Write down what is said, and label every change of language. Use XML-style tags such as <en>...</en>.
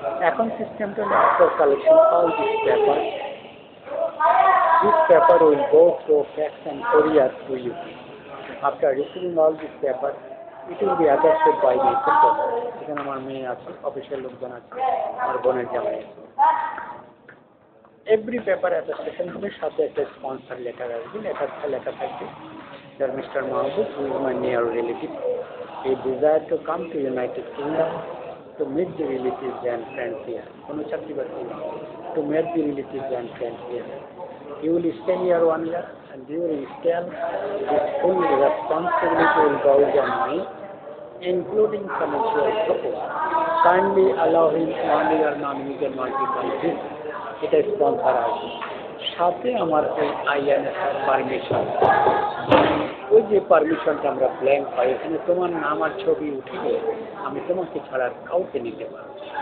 <bn>এখন সিস্টেমটা</bn> <en>After collection all this paper, this paper will go through fax and courier to you. After receiving all this paper, it will be attested by the secretary.</en> <bn>এখানে আমার মেয়ে আছে, official লোকজন আছে, আমার বোনের জামাই আছে। এভরি পেপার অ্যাটাস্টেশন হবে, সাথে একটা স্পন্সর লেটার আসবে, লেখা থাকবে</bn> <en>Mr. Mahmood, who is my near relative. He desired to come to United Kingdom to meet the relatives and friends here. To meet the relatives and friends here. He will stay here 1 year, and during his stay, his full responsibility will go on me, including financial support. Kindly allow him 1 year non-visa multiple visa.</en> <bn>এটা sponsor আছে সাথে আমার ওই INS permission, ওই যে পারমিশনটা আমরা blank পাই, এখানে তোমার নাম আর ছবি উঠে গেলে আমি তোমাকে ছাড়া কাউকে নিতে পারবো।</bn>